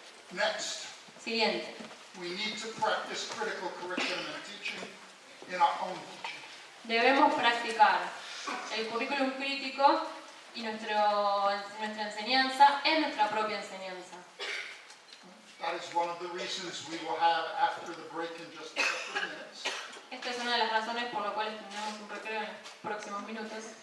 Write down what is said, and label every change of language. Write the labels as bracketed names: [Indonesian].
[English] Next, [Spanish] Siguiente. [English] we need to practice critical curriculum and teaching in our own teaching. [Spanish] Debemos practicar el currículum crítico y nuestra enseñanza en nuestra propia enseñanza. [English] That is one of the reasons we will have after the break in just a couple of minutes. [Spanish] Esta es una de las razones por las cuales tendremos un recreo en los próximos minutos.